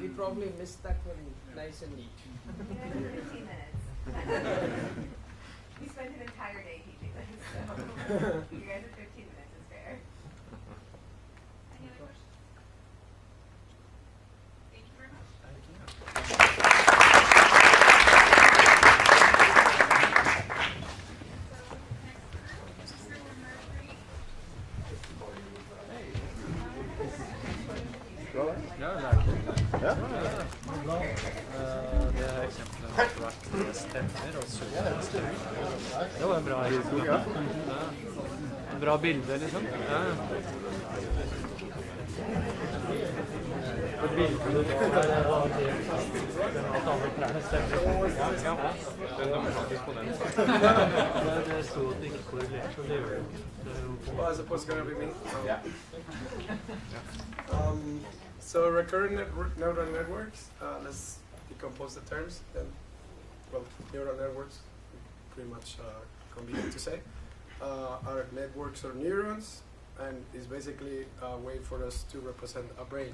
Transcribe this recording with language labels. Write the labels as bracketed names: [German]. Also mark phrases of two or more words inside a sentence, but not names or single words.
[English] We probably missed that one nice and neat. 15 minutes. We spent an entire day teaching this, so you guys at 15 minutes is fair. Any other questions? Thank you very much. Thank you. [Norwegian] Ja, det er det. Ja. Det er eksemplene har vært stemmer og surr. Det var en bra eksempel. Ja. En bra bilde, liksom. Ja. Det bildet der var at alle trærne stemmer. Ja. Den demokratisk på den. Det stod at det ikke korrelerte, så det gjør det. [English] Well, I suppose it's going to be me. Yeah. So recurrent neural networks, let's decompose the terms. Then, well, neural networks, pretty much convenient to say, are networks or neurons, and is basically a way for us to represent a brain.